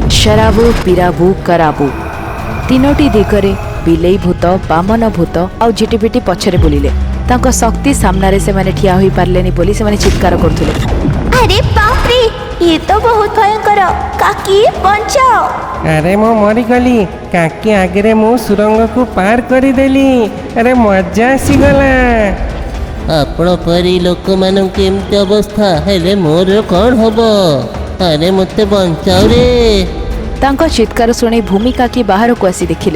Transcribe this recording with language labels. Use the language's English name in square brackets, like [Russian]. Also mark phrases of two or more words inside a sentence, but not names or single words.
[Odia] शराबु पिराबु कराबु ତିନୋଟି ଦିଗରେ ବିଲେଇ ଭୂତ, ବାମନ ଭୂତ ଆଉ ଝିଟିପିଟି ପଛରେ ବୁଲିଲେ। ତାଙ୍କ ଶକ୍ତି ସାମ୍ନାରେ ସେମାନେ ଠିଆ ହୋଇପାରିଲେନି ବୋଲି ସେମାନେ ଚିତ୍କାର କରୁଥିଲେ। [Hindi] अरे बाप रे, ये तो बहुत भयंकर। काकी बचाओ। [Odia] अरे ମୁଁ ମରିଗଲି। କାକି ଆଗରେ ମୁଁ ସୁରଙ୍ଗକୁ ପାର କରିଦେଲି। ଆରେ ମଜା ଆସିଗଲା। ଆପଣ ପରି ଲୋକମାନଙ୍କୁ ଏମିତି ଅବସ୍ଥା ହେଲେ ମୋର କ'ଣ ହବ? ଆରେ ମୋତେ ବଞ୍ଚାଅ ରେ। ତାଙ୍କ ଚିତ୍କାର ଶୁଣି ଭୂମି କାକି ବାହାରକୁ ଆସି ଦେଖିଲେ।